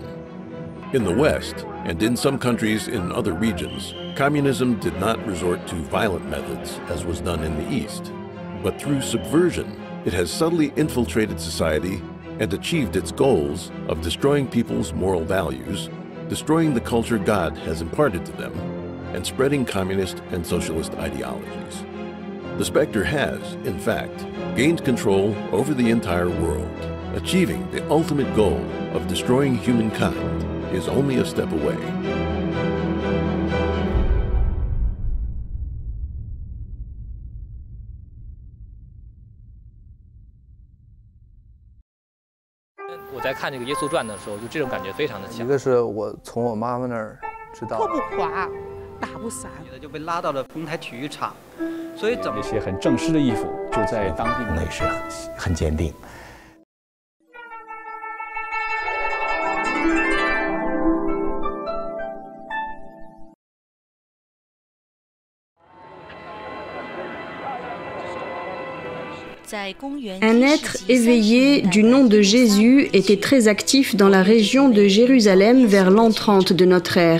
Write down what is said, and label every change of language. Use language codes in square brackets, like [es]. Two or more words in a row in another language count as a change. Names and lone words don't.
[en] In the West, and in some countries in other regions, communism did not resort to violent methods as was done in the East, but through subversion, it has subtly infiltrated society and achieved its goals of destroying people's moral values, destroying the culture God has imparted to them, and spreading communist and socialist ideologies. The specter has, in fact, gained control over the entire world. Achieving the ultimate goal of destroying humankind is only a step away. [zh] 一个是我从我妈妈那儿知道，破不垮，打不散，就被拉到了丰台体育场，所以整那些很正式的衣服就在当地那是很坚定。 [fr] Un être éveillé du nom de Jésus était très actif dans la région de Jérusalem vers l'an 30 de notre ère.